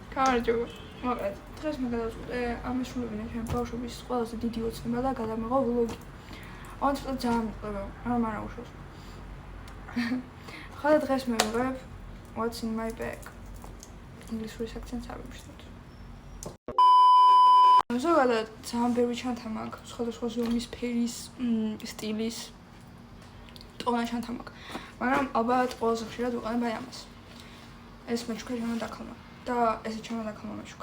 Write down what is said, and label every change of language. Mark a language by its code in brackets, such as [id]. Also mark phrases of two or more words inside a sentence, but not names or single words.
[ka] გამარჯობა. მოკლედ, დღეს მე გადავწყვიტე ამესრულებინა ჩემი ბავშვობის ყველაზე დიდი ოცნება და გადამიღო ვლოგი. ოღონდ ცოტა ძალიან მიყვება, მაგრამ არა უშავს. ხოდა დღეს მე ვიღებ [en] What's in my bag? [ka] ინგლისურის აქცენტს არ ვიმუშავებ. ზოგადად ძალიან ბევრი ჩანთა მაქვს, სხვადასხვა ზომის, ფერის, სტილის, ტონა ჩანთა მაქვს. მაგრამ ალბათ ყველაზე ხშირად ვიყენებ აი ამას. ეს მეჩუქა ჩემო დაქალმა და ესე ჩემო დაქალმა მეჩუქა.